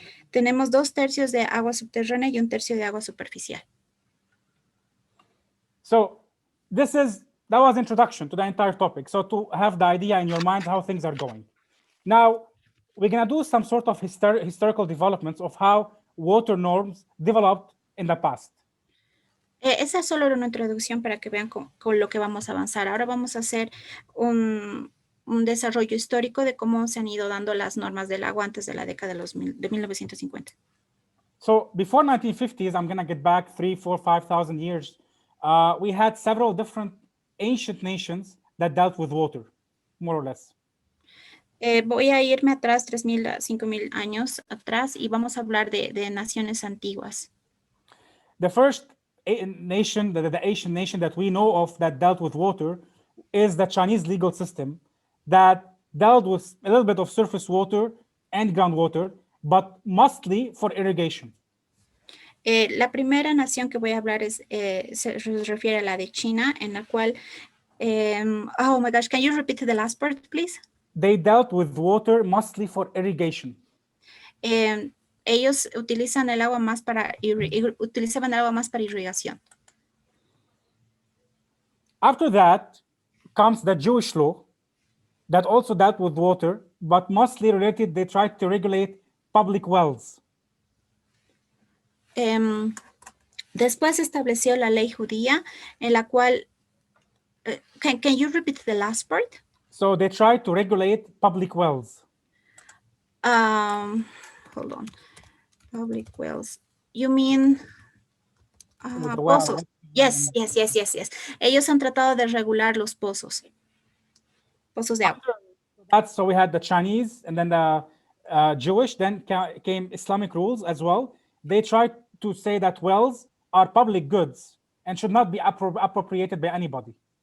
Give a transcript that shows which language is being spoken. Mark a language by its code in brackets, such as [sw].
[es] Tenemos 2/3 de agua subterránea y 1/3 de agua superficial. [en] So that was introduction to the entire topic. So to have the idea in your mind how things are going. Now, we're going to do some sort of historical developments of how water norms developed in the past. [es] Esa solo era una introducción para que vean con lo que vamos a avanzar. Ahora vamos a hacer un desarrollo histórico de cómo se han ido dando las normas del agua antes de la década de 1950. [en] So before 1950s, I'm going to get back 3,000, 4,000, 5,000 years. We had several different ancient nations that dealt with water, more or less. [es] Voy a irme atrás 3,000 a 5,000 años atrás y vamos a hablar de naciones antiguas. [en] The first nation, the Asian nation that we know of that dealt with water is the Chinese legal system that dealt with a little bit of surface water and groundwater, but mostly for irrigation. [es] La primera nación que voy a hablar se refiere a la de China, en la cual, [en] oh my gosh, can you repeat the last part, please? They dealt with water mostly for irrigation. [es] Ellos utilizaban el agua más para irrigación. [en] After that comes the Jewish law that also dealt with water, but mostly related, they tried to regulate public wells. [es] Después se estableció la ley judía, en la cual, [en] can you repeat the last part? So they tried to regulate public wells. Hold on. Public wells. You mean pozos? Yes. [es] Ellos han tratado de regular los pozos. Pozos de agua. [en] That's so we had the Chinese and then the Jewish, then came Islamic rules as well. They tried to say that wells are public goods and should not be appropriated by anybody.